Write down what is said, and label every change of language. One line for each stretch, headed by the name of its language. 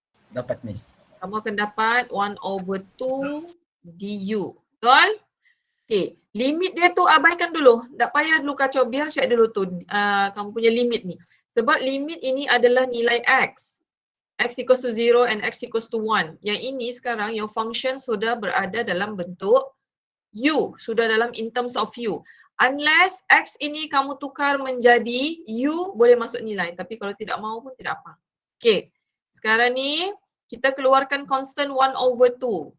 Malay: Dapat, Miss. Kamu akan dapat 1/2 du. Betul? Okay, limit dia tu abaikan dulu. Tak payah dulu kacau, biar check dulu tu kamu punya limit ni. Sebab limit ini adalah nilai x.
English: X equals to 0 and x equals to 1.
Malay: Yang ini sekarang
English: your function
Malay: sudah berada dalam bentuk u. Sudah dalam
English: in terms of u.
Malay: Unless x ini kamu tukar menjadi u, boleh masuk nilai. Tapi kalau tidak mahu pun tidak apa. Okay, sekarang ni kita keluarkan constant 1/2.